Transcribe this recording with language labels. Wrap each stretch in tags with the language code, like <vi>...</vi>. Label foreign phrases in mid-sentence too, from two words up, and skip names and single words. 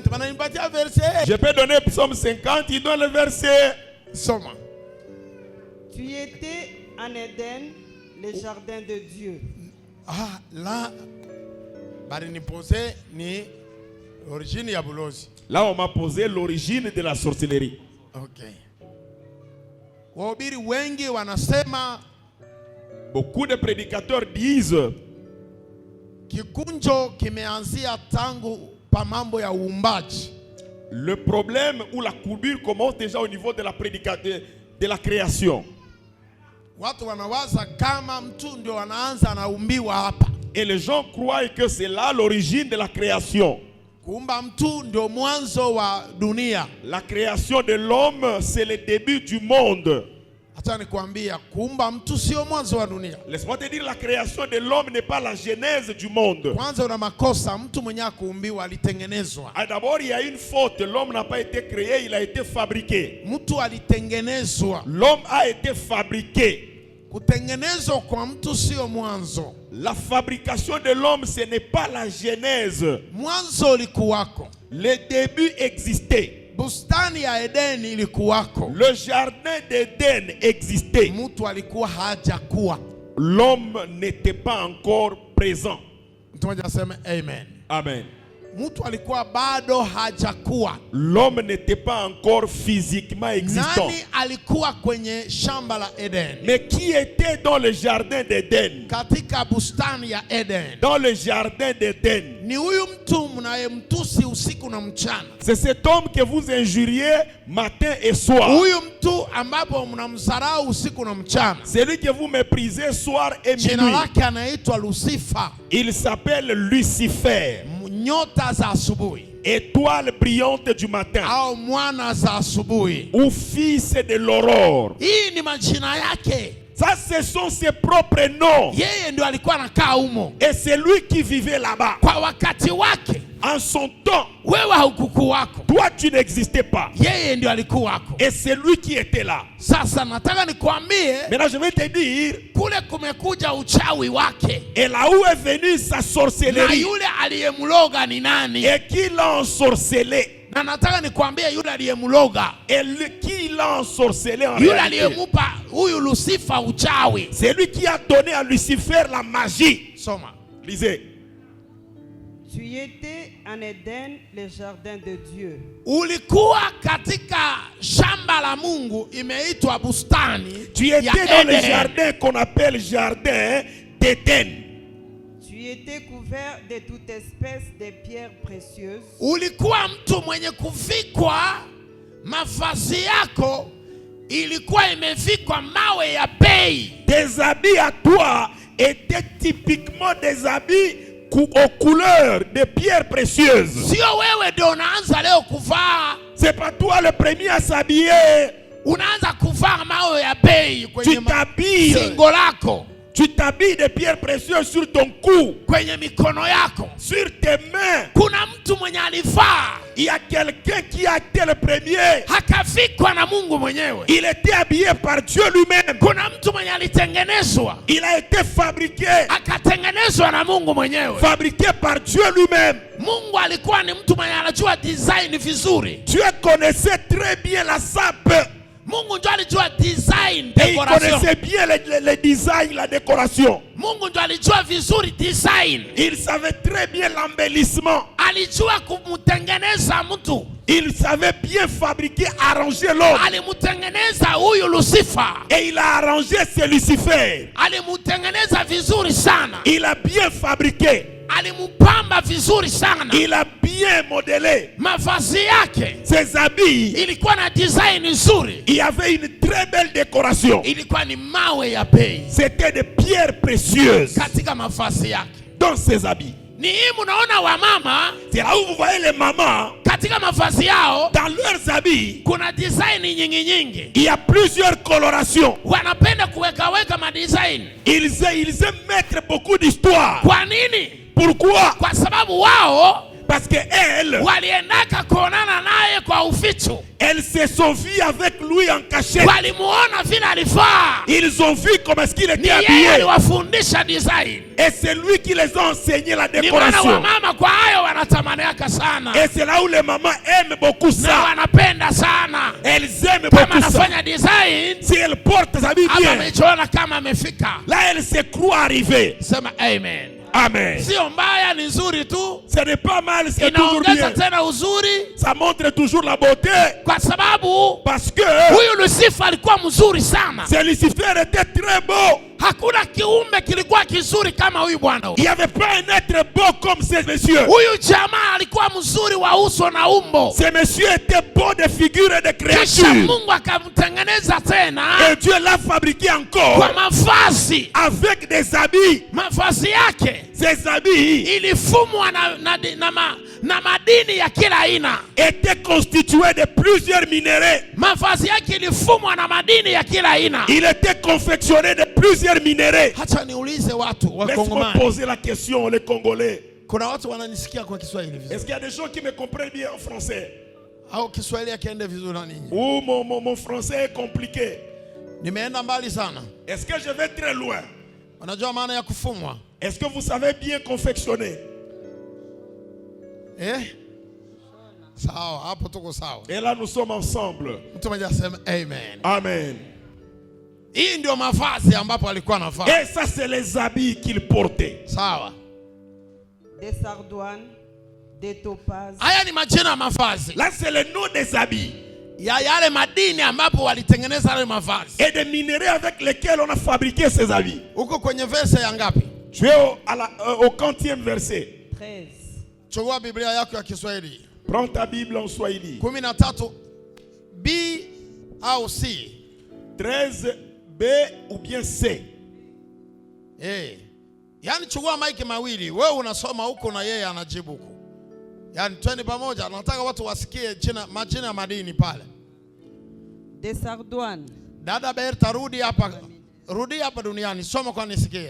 <fr>Je peux donner Psaume 50, il donne le verset.</fr> <sw>Somme.</sw> <fr>Tu étais en Éden, le jardin de Dieu. Ah, là, là on m'a posé l'origine de la sorcellerie. Ok.</fr> <sw>Wahubiri wengi wanasema,</sw> <fr>beaucoup de prédicateurs disent,</fr> <sw>kikunjo kimeanzia tangu pa mambo ya uumbaji.</sw> <fr>Le problème ou la courbure commence déjà au niveau de la prédication de la création.</fr> <sw>Watu wanawaza kama mtu ndio anaanza anaumbiwa hapa.</sw> <fr>Et les gens croient que c'est là l'origine de la création.</fr> <sw>Kuumba mtu ndio mwanzo wa dunia.</sw> <fr>La création de l'homme, c'est le début du monde.</fr> <sw>Acha nikwambia, kuumba mtu sio mwanzo wa dunia.</sw> <fr>Laisse-moi te dire, la création de l'homme n'est pas la genèse du monde.</fr> <sw>Kwanza una makosa, mtu mwenye kuumbiwa alitengenezwa.</sw> <fr>D'abord, il y a une faute. L'homme n'a pas été créé, il a été fabriqué.</fr> <sw>Mtu alitengenezwa.</sw> <fr>L'homme a été fabriqué.</fr> <sw>Kutengenezwa kwa mtu sio mwanzo.</sw> <fr>La fabrication de l'homme, ce n'est pas la genèse.</fr> <sw>Mwanzo ulikuwako.</sw> <fr>Le début existait.</fr> <sw>Bustani ya Edeni ilikuwako.</sw> <fr>Le jardin d'Éden existait.</fr> <sw>Mtu alikuwa hajakuwa.</sw> <fr>L'homme n'était pas encore présent.</fr> <sw>Mtu mmoja aseme amen. Amen. Mtu alikuwa bado hajakuwa.</sw> <fr>L'homme n'était pas encore physiquement existant.</fr> <sw>Nani alikuwa kwenye shamba la Eden?</sw> <fr>Mais qui était dans le jardin d'Éden?</fr> <sw>Katika bustani ya Eden.</sw> <fr>Dans le jardin d'Éden.</fr> <sw>Ni huyu mtu mnayemtusi usiku na mchana.</sw> <fr>C'est cet homme que vous injuriez matin et soir.</fr> <sw>Huyu mtu ambapo mnamdharau usiku na mchana.</sw> <fr>Celui que vous méprisez soir et minuit.</fr> <sw>Jina lake anaitwa Lucifer.</sw> <fr>Il s'appelle Lucifer.</fr> <sw>Nyota za asubuhi.</sw> <fr>Étoile brillante du matin.</fr> <sw>Au mwana za asubuhi.</sw> <fr>Ou fils de l'aurore.</fr> <sw>Hii ni majina yake.</sw> <fr>Ça, ce sont ses propres noms.</fr> <sw>Yeye ndio alikuwa anakaa humo.</sw> <fr>Et c'est lui qui vivait là-bas.</fr> <sw>Kwa wakati wake.</sw> <fr>En son temps.</fr> <sw>Wewe haukukuwako.</sw> <fr>Toi, tu n'existais pas.</fr> <sw>Yeye ndio alikuwako.</sw> <fr>Et c'est lui qui était là.</fr> <sw>Sasa nataka nikwambie.</sw> <fr>Maintenant, je vais te dire.</fr> <sw>Kule kumekuja uchawi wake.</sw> <fr>Et là où est venue sa sorcellerie.</fr> <sw>Na yule aliyemloga ni nani?</sw> <fr>Et qui l'a ensorcelé.</fr> <sw>Na nataka nikwambie yule aliyemloga.</sw> <fr>Et qui l'a ensorcelé en</fr> <sw>yule</sw> <fr>réalité.</fr> <sw>aliyemupa huyu Lucifer uchawi.</sw> <fr>C'est lui qui a donné à Lucifer la magie.</fr> <sw>Soma.</sw> <fr>Lisez. Tu étais en Éden, le jardin de Dieu.</fr> <sw>Ulikuwa katika shamba la Mungu imeitwa bustani.</sw> <fr>Tu étais dans le jardin qu'on appelle jardin d'Éden. Tu étais couvert de toute espèce de pierres précieuses.</fr> <sw>Ulikuwa mtu mwenye kuvikwa, mavazi yako ilikuwa imevikwa mawe ya bei.</sw> <fr>Tes habits à toi étaient typiquement des habits aux couleurs de pierres précieuses.</fr> <sw>Sio wewe ndio unaanza leo kuvaa.</sw> <fr>C'est pas toi le premier à s'habiller.</fr> <sw>Unaanza kuvaa mawe ya bei kwenye singo lako.</sw> <fr>Tu t'habilles de pierres précieuses sur ton cou,</fr> <sw>kwenye mikono yako,</sw> <fr>sur tes mains.</fr> <sw>Kuna mtu mwenye alivaa.</sw> <fr>Il y a quelqu'un qui a été le premier.</fr> <sw>Hakavikwa na Mungu mwenyewe.</sw> <fr>Il était habillé par Dieu lui-même.</fr> <sw>Kuna mtu mwenye alitengenezwa.</sw> <fr>Il a été fabriqué.</fr> <sw>Akatengenezwa na Mungu mwenyewe.</sw> <fr>Fabriqué par Dieu lui-même.</fr> <sw>Mungu alikuwa ni mtu mwenye anajua design vizuri.</sw> <fr>Dieu connaissait très bien la sape.</fr> <sw>Mungu ndio alijua design,</sw> <fr>et il connaissait bien le design, la décoration.</fr> <sw>Mungu ndio alijua vizuri design.</sw> <fr>Il savait très bien l'embellissement.</fr> <sw>Alijua kumutengeneza mtu.</sw> <fr>Il savait bien fabriquer, arranger l'homme.</fr> <sw>Alimutengeneza huyu Lucifer.</sw> <fr>Et il a arrangé ce Lucifer.</fr> <sw>Alimutengeneza vizuri sana.</sw> <fr>Il a bien fabriqué.</fr> <sw>Alimupamba vizuri sana.</sw> <fr>Il a bien modelé.</fr> <sw>Mavazi yake,</sw> <fr>ses habits,</fr> <sw>ilikuwa na design nzuri.</sw> <fr>Il y avait une très belle décoration.</fr> <sw>Ilikuwa ni mawe ya bei.</sw> <fr>C'était des pierres précieuses.</fr> <sw>Katika mavazi yake.</sw> <fr>Dans ses habits.</fr> <sw>Ni munaona wa mama,</sw> <fr>c'est là où vous voyez les mamans,</fr> <sw>katika mavazi yao,</sw> <fr>dans leurs habits,</fr> <sw>kuna design nyingi nyingi.</sw> <fr>Il y a plusieurs colorations.</fr> <sw>Wanapenda kuweka ma design.</sw> <fr>Ils aiment mettre beaucoup d'histoire.</fr> <sw>Kwa nini?</sw> <fr>Pourquoi?</fr> <sw>Kwa sababu wao,</sw> <fr>parce que elles,</fr> <sw>waliendaka kuonana naye kwa uficho.</sw> <fr>Elles se sont vues avec lui en cachette.</fr> <sw>Walimuona vile alifaa.</sw> <fr>Ils ont vu comment est-ce qu'il était habillé.</fr> <sw>Yeye aliwafundisha design.</sw> <fr>Et c'est lui qui les a enseigné la décoration.</fr> <sw>Ni mama kwa hayo wanatamaniaka sana.</sw> <fr>Et c'est là où les mamans aiment beaucoup ça.</fr> <sw>Na wanapenda sana.</sw> <fr>Elles aiment beaucoup ça.</fr> <sw>Anafanya design.</sw> <fr>Si elle porte sa vie bien.</fr> <sw>Amejiona kama amefika.</sw> <fr>Là elle se croit arrivée.</fr> <sw>Sema amen. Amen. Sio mbaya, ni nzuri tu.</sw> <fr>Ce n'est pas mal, c'est toujours bien.</fr> <sw>Tena uzuri.</sw> <fr>Ça montre toujours la beauté.</fr> <sw>Kwa sababu,</sw> <fr>parce que</fr> <sw>huyu Lucifer alikuwa mzuri sana.</sw> <fr>Ce Lucifer était très beau.</fr> <sw>Hakuna kiumbe kilikuwa kizuri kama huyu bwana.</sw> <fr>Il n'y avait pas un être beau comme ce monsieur.</fr> <sw>Huyu jamaa alikuwa mzuri wa uso na umbo.</sw> <fr>Ce monsieur était beau de figure et de créature.</fr> <sw>Kisha Mungu akamtengeneza tena.</sw> <fr>Et Dieu l'a fabriqué encore.</fr> <sw>Kwa mavazi.</sw> <fr>Avec des habits.</fr> <sw>Mavazi yake.</sw> <fr>Ces habits.</fr> <sw>Ilifumwa na madini ya kila aina.</sw> <fr>Était constitué de plusieurs minéraux.</fr> <sw>Mavazi yake ilifumwa na madini ya kila aina.</sw> <fr>Il était confectionné de plusieurs minéraux.</fr> <sw>Hacha niulize watu wa Kongomani.</sw> <fr>Laisse-moi poser la question les Congolais.</fr> <sw>Kuna watu wananisikia kwa Kiswahili vizuri.</sw> <fr>Est-ce qu'il y a des gens qui me comprennent bien en français?</fr> <sw>Au Kiswahili yakiende vizuri na ninyi?</sw> <fr>Ou mon français est compliqué.</fr> <sw>Nimeenda mbali sana.</sw> <fr>Est-ce que je vais très loin?</fr> <sw>Unajua maana ya kufumwa?</sw> <fr>Est-ce que vous savez bien confectionner?</fr> <sw>Sawa, hapo tuko sawa.</sw> <fr>Et là nous sommes ensemble.</fr> <sw>Mtu mmoja aseme amen. Amen. Hii ndio mavazi ambapo alikuwa anavaa.</sw> <fr>Et ça c'est les habits qu'il portait.</fr> <sw>Sawa.</sw> <fr>Des sardoines, des topazes.</fr> <sw>Haya ni majina ya mavazi.</sw> <fr>Là c'est le nom des habits.</fr> <sw>Ya yale madini ambapo walitengeneza yale mavazi.</sw> <fr>Et des minéraux avec lesquels on a fabriqué ces habits.</fr> <sw>Uko kwenye verse ya ngapi?</sw> <fr>Tu es au 40e verset. 13.</fr> <sw>Chukua Biblia yako ya Kiswahili.</sw> <fr>Prends ta Bible en Swahili.</fr> <sw>13 B au C.</sw> <fr>13 B ou bien C.</fr> <sw>Yani chukua maiki mawili, wewe unasoma huko na yeye anajibu huko. Yani twende pamoja, nataka watu wasikie majina ya madini pale. Des sardoines. Dada Berta rudi hapa. Rudi hapa duniani, soma kwa nisikie.</sw>